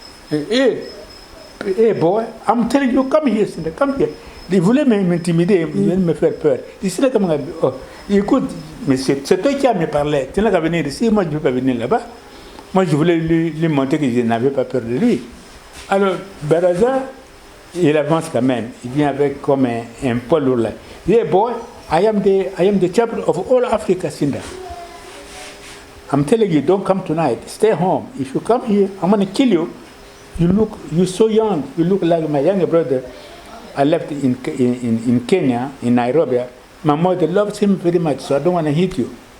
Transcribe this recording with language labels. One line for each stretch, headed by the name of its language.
English: Hey, boy, I'm telling you, come here, Sinda, come here.
French: Il voulait m'intimider, il voulait me faire peur. Il dit, oh, écoute, mais c'est toi qui as me parlé. Tu n'as qu'à venir ici, moi, je ne veux pas venir là-bas. Moi, je voulais lui montrer que je n'avais pas peur de lui. Alors, Baraza, il avance quand même. Il vient avec comme un poids lourd là. Il dit,
English: boy, I am the chaplain of all Africa, Sinda. I'm telling you, don't come tonight. Stay home. If you come here, I'm going to kill you. You're so young. You look like my younger brother. I left in Kenya, in Nairobi. My mother loves him very much, so I don't want to hit you.